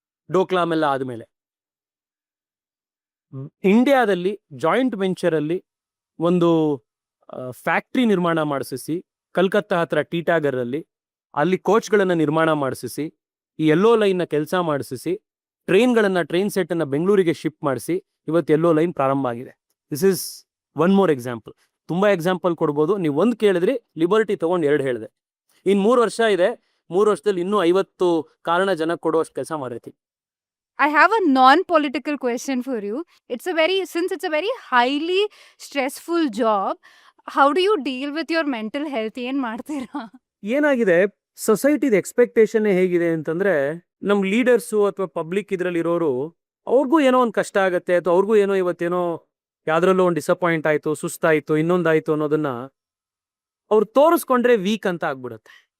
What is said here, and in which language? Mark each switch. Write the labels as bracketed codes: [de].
[kn] ಡೋಕ್ಲಾಮೆಲ್ಲ ಆದಮೇಲೆ ಇಂಡಿಯಾದಲ್ಲಿ ಜಾಯಿಂಟ್ ವೆಂಚರಲ್ಲಿ ಒಂದು ಫ್ಯಾಕ್ಟ್ರಿ ನಿರ್ಮಾಣ ಮಾಡಿಸಿ, ಕಲ್ಕತ್ತಾ ಹತ್ರ ಟೀಟಾಗರಲ್ಲಿ ಅಲ್ಲಿ ಕೋಚ್ಗಳನ್ನು ನಿರ್ಮಾಣ ಮಾಡಿಸಿ, ಈ ಯೆಲ್ಲೋ ಲೈನ್ನ ಕೆಲಸ ಮಾಡಿಸಿ, ಟ್ರೈನ್ ಸೆಟ್ಟನ್ನು ಬೆಂಗಳೂರಿಗೆ ಶಿಫ್ಟ್ ಮಾಡಿಸಿ ಇವತ್ತು ಯೆಲ್ಲೋ ಲೈನ್ ಪ್ರಾರಂಭ ಆಗಿದೆ. [en] This is one more example. [kn] ತುಂಬ ಎಕ್ಸಾಂಪಲ್ ಕೊಡ್ಬೋದು. ನೀವು ಒಂದು ಕೇಳಿದ್ರಿ, ಲಿಬರ್ಟಿ ತೊಗೊಂಡು 2 ಹೇಳಿದೆ. ಇನ್ನು 3 ವರ್ಷ ಇದೆ. 3 ವರ್ಷದಲ್ಲಿ ಇನ್ನೂ 50 ಕಾರಣ ಜನಕ್ಕೆ ಕೊಡುವಷ್ಟು ಕೆಲಸ ಮಾಡಿರ್ತೀವಿ. [en] I have a non-political question for you. Since it's a very highly stressful job, how do you deal with your mental health? [kn] ಏನ್ ಮಾಡ್ತೀರಾ? ಏನಾಗಿದೆ, ಸೊಸೈಟಿದ ಎಕ್ಸ್ಪೆಕ್ಟೇಷನ್ ಹೇಗಿದೆ ಅಂತಂದ್ರೆ, ನಮ್ಮ ಲೀಡರ್ಸು ಅಥವಾ ಪಬ್ಲಿಕ್ ಇದರಲ್ಲಿರೋರು ಅವ್ರಿಗೂ ಏನೋ ಒಂದು ಕಷ್ಟ ಆಗುತ್ತೆ, ಅಥವಾ ಅವ್ರಿಗೂ ಏನೋ ಇವತ್ತೇನೋ ಯಾವ್ದ್ರಲ್ಲೂ ಒಂದು ಡಿಸಪಾಯಿಂಟ್ ಆಯಿತು, ಸುಸ್ತಾಯಿತು, ಇನ್ನೊಂದಾಯಿತು ಅನ್ನೋದನ್ನ ಅವ್ರು ತೋರಿಸ್ಕೊಂಡ್ರೆ ವೀಕ್ ಅಂತ ಆಗ್ಬಿಡುತ್ತೆ.